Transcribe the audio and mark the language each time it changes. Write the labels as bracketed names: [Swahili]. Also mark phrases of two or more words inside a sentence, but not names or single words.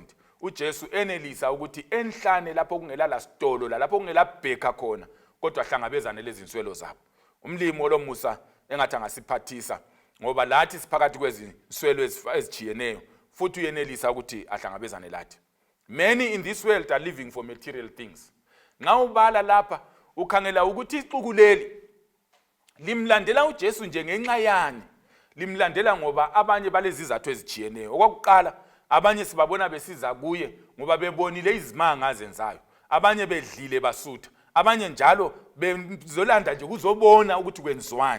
[North Ndebele] uJesu enelisa ukuthi enhlane lapho kungela lasitolo lapho kungela bheka khona, kodwa hlangabezane lezinswelo zabo. Umlimi olomusa engathi angasiphathisa, ngoba lathi siphakathi kwezinswelo ezijiyeneyo futhi uyenelisa ukuthi ahlangabezane lathi. [English] Many in this world are living for material things. [North Ndebele] Nxa ubala lapha ukhangela ukuthi ixuku leli limlandela uJesu njengenxa yani, limlandela ngoba abanye balezizathu ezijiyeneyo. Okwakuqala, abanye sibabona besiza kuye ngoba bebonile izimanga azenzayo, abanye bedlile basutha, abanye njalo bezolanda nje kuzobona ukuthi kwenziwani.